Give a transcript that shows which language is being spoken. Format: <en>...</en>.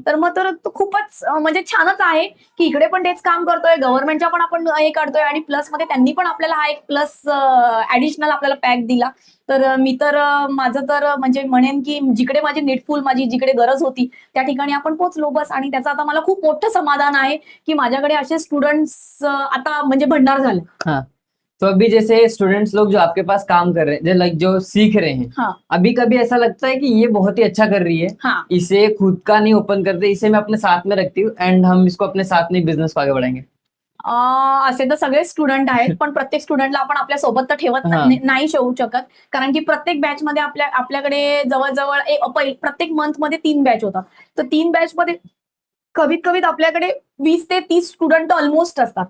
<mr>तर मग तर खूपच म्हणजे छानच आहे की इकडे पण तेच काम करतोय, गव्हर्नमेंटच्या पण आपण हे करतोय, आणि प्लस मध्ये त्यांनी पण आपल्याला हा एक प्लस ऍडिशनल आपल्याला पॅक दिला. तर मी तर माझं तर म्हणजे म्हणेन की जिकडे माझी नीडफुल माझी जिकडे गरज होती त्या ठिकाणी आपण पोहोचलो बस. आणि त्याचं आता मला खूप मोठं समाधान आहे की माझ्याकडे असे स्टुडंट्स आता म्हणजे भंडार झाले.</mr> <hi>तो अभी जैसे स्टूडेंट्स लोग जो आपके पास काम कर रहे हैं, लाइक जो सीख रहे हैं, अभी कभी ऐसा लगता है कि ये बहुत ही अच्छा कर रही है, इसे खुद का नहीं ओपन करते, इसे मैं अपने साथ में रखती हूँ एंड हम इसको अपने साथ में बिजनेस को आगे बढ़ाएंगे?</hi> <mr>असे तर सगळे स्टुडंट आहेत, पण प्रत्येक स्टुडंटला आपण आपल्या सोबत तर ठेवत नाही ठेवू शकत. कारण की प्रत्येक बॅच मध्ये आपल्याकडे जवळजवळ प्रत्येक मंथ मध्ये 3 बॅच होतात. तर 3 बॅच मध्ये कमीत आपल्याकडे 20 ते 30 स्टुडंट ऑलमोस्ट असतात.</mr>